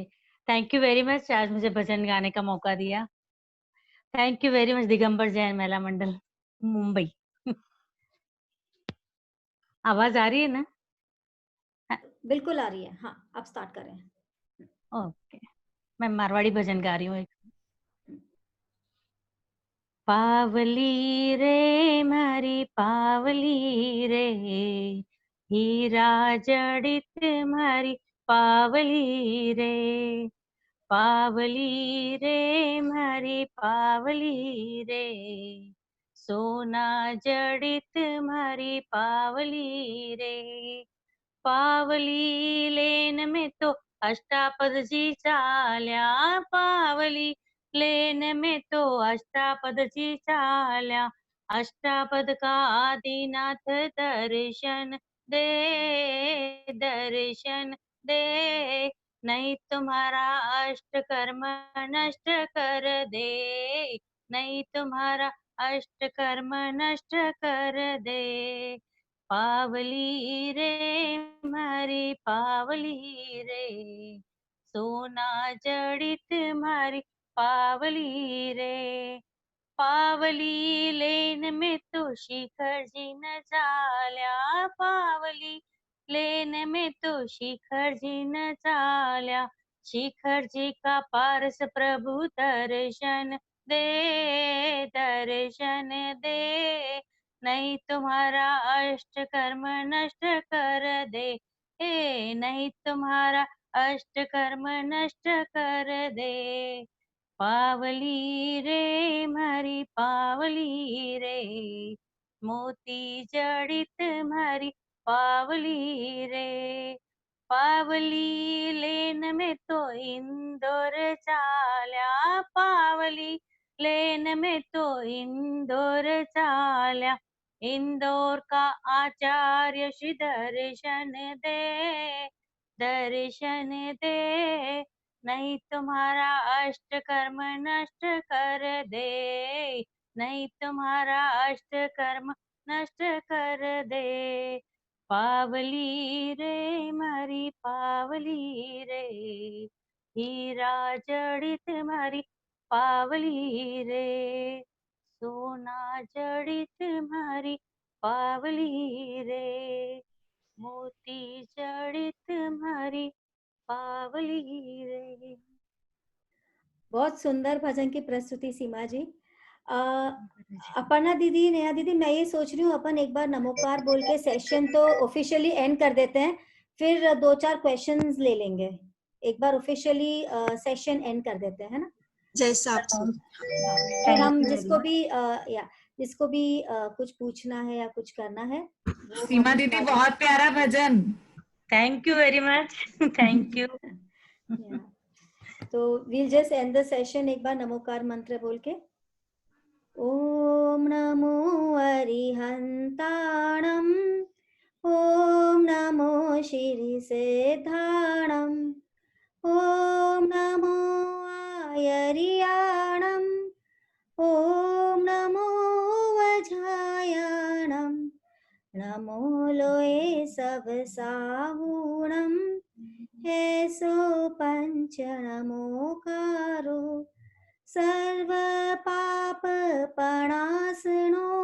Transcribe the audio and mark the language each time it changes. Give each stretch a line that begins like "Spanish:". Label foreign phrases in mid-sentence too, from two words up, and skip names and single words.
English: thank you very much,
Hindi: आज मुझे भजन गाने का मौका दिया।
English: thank you very much दिगंबर जैन महिला मंडल मुंबई।
Hindi: आवाज आ रही है ना? बिल्कुल आ रही है। हाँ, आप स्टार्ट करें। ओके, मैं मारवाड़ी भजन गा रही हूँ एक।
Marwari: पावली रे मारी पावली रे, हीरा जड़ित मारी पावली रे, पावली रे मारी पावली रे, सोना जड़ित मारी पावली रे। पावली लेन में तो अष्टापद जी चाल्या, पावली लेन में तो अष्टापद जी चाल्या।
Hindi: अष्टापद का आदिनाथ दर्शन दे, दर्शन दे, नहीं तुम्हारा अष्ट कर्म नष्ट कर दे, नहीं तुम्हारा अष्ट कर्म नष्ट कर दे।
Marwari: पावली रे मारी पावली रे, सोना जड़ित मारी पावली रे। पावली लेन में तो शिखर जी न चाल्या, पावली लेन में तो शिखर जी न चाल्या।
Hindi: शिखर जी का पारस प्रभु दर्शन दे, दर्शन दे, नहीं तुम्हारा अष्ट कर्म नष्ट कर दे, नहीं तुम्हारा अष्ट कर्म नष्ट कर दे।
Marwari: पावली रे मारी पावली रे, मोती जड़ित मारी पावली रे। पावली लेन में तो इंदौर चाल्या, पावली लेन में तो इंदौर चाल्या।
Hindi: इंदौर का आचार्य श्री दर्शन दे, दर्शन दे, नहीं तुम्हारा अष्ट कर्म नष्ट कर दे, नहीं तुम्हारा अष्ट कर्म नष्ट कर दे।
Marwari: पावली रे मारी पावली रे, हीरा जड़ित मारी पावली रे, सोना जड़ित मारी पावली रे, मोती जड़ित मारी पावली रे।
Hindi: बहुत सुंदर भजन की प्रस्तुति सीमा जी। अपर्णा दीदी, नेहा दीदी, मैं ये सोच रही हूँ अपन एक बार नमोकार बोल के सेशन तो
English: officially end
Hindi: कर देते हैं, फिर 2-4 क्वेश्चंस ले लेंगे। एक बार
English: officially session end
Hindi: कर देते हैं, है ना? जैसा आप फिर हम जिसको भी जिसको भी कुछ पूछना है या कुछ करना है, वो सीमा हम दीदी बहुत प्यारा भजन।
English: thank you very much, thank you.
Hindi: तो
English: we'll just end the session
Hindi: एक बार नमोकार मंत्र बोल के।
Prakrit languages: ओम नमो अरिहंताणम, ओम नमो श्री सिद्धाणम, ओम नमो आयरियाणम, ओम नमो वज्रायाणम, नमो लोए सब साहूणम, हे सो पंच नमोकारो, सर्व पाप प्रणाशनो,